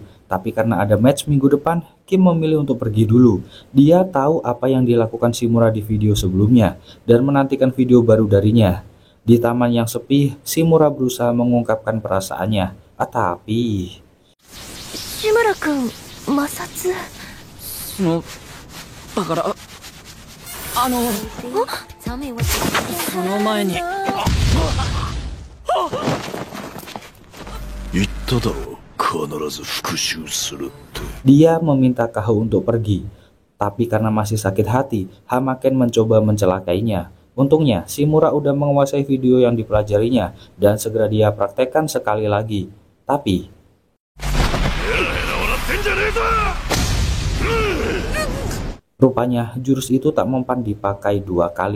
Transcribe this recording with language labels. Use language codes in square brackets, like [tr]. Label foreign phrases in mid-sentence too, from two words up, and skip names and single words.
[id] Tapi karena ada match minggu depan, Kim memilih untuk pergi dulu. Dia tahu apa yang dilakukan Shimura di video sebelumnya, dan menantikan video baru darinya. Di taman yang sepi, Shimura berusaha mengungkapkan perasaannya. Tapi... [ja] Shimura-kun, masatsu. だから、その前に。言っただろう、必ず復讐するって。 [id] Dia meminta Kaho untuk pergi, tapi karena masih sakit hati, Hamaken mencoba mencelakainya. Untungnya, Shimura udah menguasai video yang dipelajarinya dan segera dia praktekkan sekali lagi. Tapi rupanya jurus itu tak mempan dipakai 2 kali.